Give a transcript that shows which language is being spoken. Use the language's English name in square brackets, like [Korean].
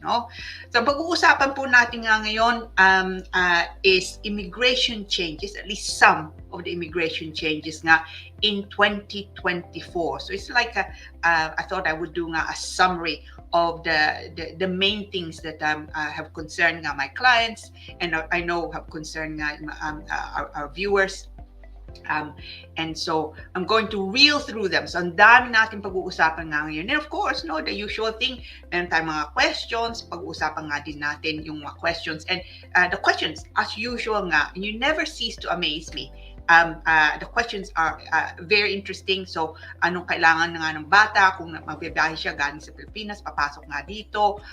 [English] So [Filipino] pag-uusapan po natin ngayon [English] is immigration changes, at least some of the immigration changes in 2024. So it's like I thought I would do a summary of the main things that have concerned my clients, and I know have concerned our viewers. And so I'm going to reel through them. [Filipino] So ang dami natin pag-uusapan ngayon. [English] And of course, the usual thing, [Filipino] meron tayong mga questions, pag-uusapan din natin yung mga questions. [English] And the questions, as usual you never cease to amaze me. The questions are very interesting. [Filipino] So, anong kailangan ng bata kung magbibiyahe siya galing sa Pilipinas, papasok dito?